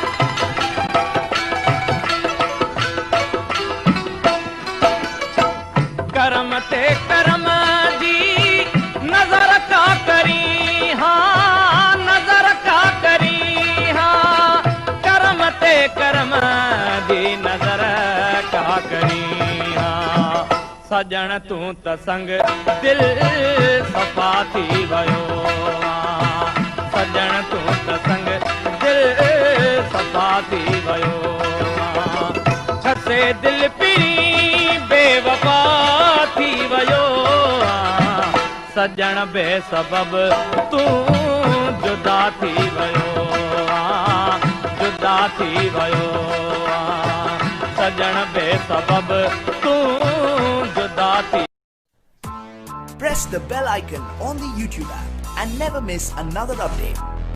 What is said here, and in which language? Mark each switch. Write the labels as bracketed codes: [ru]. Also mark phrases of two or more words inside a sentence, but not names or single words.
[skr] करम ते करम दी नजर का करी हाँ नजर का करी हाँ करम ते करम दी नजर का करी हाँ [sd] सजन तू त संग दिल सफा थी वयो सजन तू त संग दिल सफा थी वयो छसे दिल पिरी बेवफा थी वयो सजण बेसबब तूं जुदा थी वियो जुदा थी वियो सजण बेसबब तूं जुदा थी [en] Press the bell icon on the YouTube app and never miss another update.